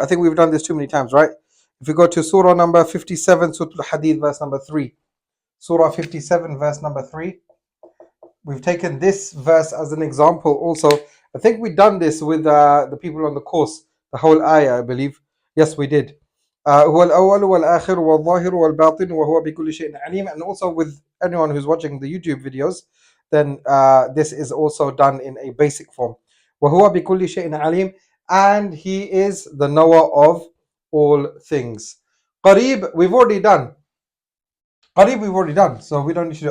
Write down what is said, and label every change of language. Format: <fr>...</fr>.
<en>I think we've done this too many times, right? If we go to Surah number 57, Surah Al-Hadid, verse number 3. Surah 57, verse number 3. We've taken this verse as an example also. I think we've done this with the people on the course, the whole ayah, I believe. Yes, we did.</en> <ar>هو الأول والآخر والظاهر والباطن وهو بكل شيء عليم.</ar> <en>And also with anyone who's watching the YouTube videos, then this is also done in a basic form.</en> <ar>وهو بكل شيء عليم,</ar> <en>and he is the knower of all things. قريب, we've already done. قريب we've already done, so we don't need to do.</en>